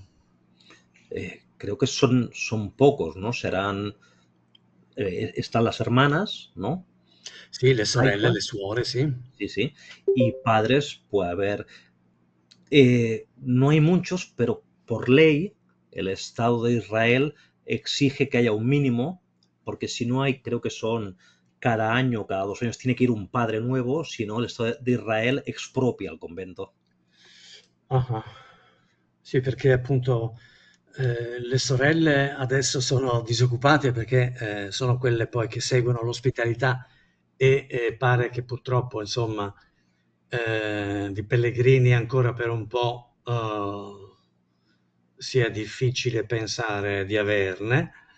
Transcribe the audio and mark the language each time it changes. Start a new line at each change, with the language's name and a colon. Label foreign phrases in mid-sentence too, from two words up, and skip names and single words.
Spanish: Creo que son pocos, ¿no? Serán... están las hermanas, ¿no?
Italian: Sì, le sorelle, Haifa, le suore, sì.
Spanish: sí, sí. Y padres puede haber... no hay muchos, pero por ley el Estado de Israel exige que haya un mínimo, porque si no hay, creo que son cada año, cada 2 años, tiene que ir un padre nuevo, si no el Estado de Israel expropia el convento. Ah-ah.
Italian: Sì, perché appunto le sorelle adesso sono disoccupate perché sono quelle poi che seguono l'ospitalità, e pare che purtroppo, insomma, di pellegrini ancora per un po' sia difficile pensare di averne.